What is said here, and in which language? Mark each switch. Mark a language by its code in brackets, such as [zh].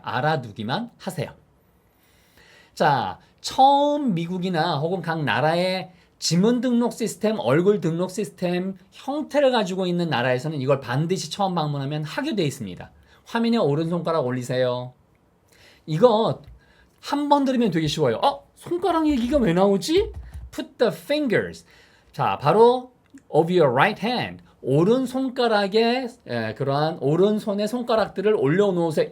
[ko] 알아두기만 하세요. 자, 처음 미국이나 혹은 각 나라의 지문 등록 시스템, 얼굴 등록 시스템 형태를 가지고 있는 나라에서는 이걸 반드시 처음 방문하면 하게 돼 있습니다. 화면에 오른손가락 올리세요. 이거 한 번 들으면 되게 쉬워요. 손가락 얘기가 왜 나오지? [en] Put the fingers. [ko] 자, 바로 [en] of your right hand. [ko] 오른손가락에 그러한 오른손의 손가락들을 올려놓으세요.